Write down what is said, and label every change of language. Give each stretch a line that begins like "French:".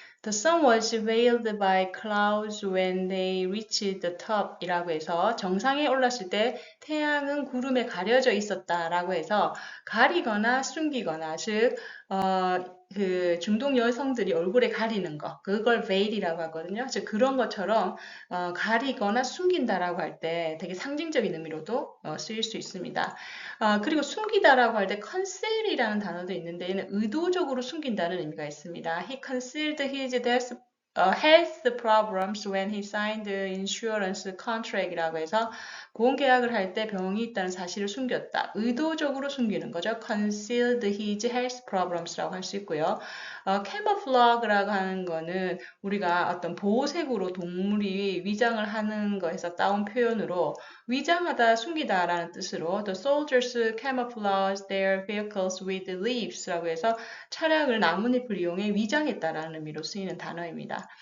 English: The sun was veiled by clouds when they reached the top
Korean: 이라고 해서 정상에 올랐을 때 태양은 구름에 가려져 있었다 라고 해서 가리거나 숨기거나 즉 그 중동 여성들이 얼굴에 가리는 거 그걸 veil이라고 하거든요. 즉 그런 것처럼 가리거나 숨긴다라고 할 때 되게 상징적인 의미로도 쓰일 수 있습니다. 그리고 숨기다라고 할 때 conceal이라는 단어도 있는데 얘는 의도적으로 숨긴다는 의미가 있습니다.
English: He concealed his health problems when he signed the insurance contract이라고
Korean: 해서 보험계약을 할 때 병이 있다는 사실을 숨겼다. 의도적으로 숨기는 거죠.
English: Concealed his health problems
Korean: 라고 할 수 있고요. camouflage라고 하는 거는 우리가 어떤 보호색으로 동물이 위장을 하는 거에서 따온 표현으로 위장하다, 숨기다라는 뜻으로
English: The soldiers camouflage their vehicles with leaves
Korean: 라고 해서 차량을 나뭇잎을 이용해 위장했다라는 의미로 쓰이는 단어입니다.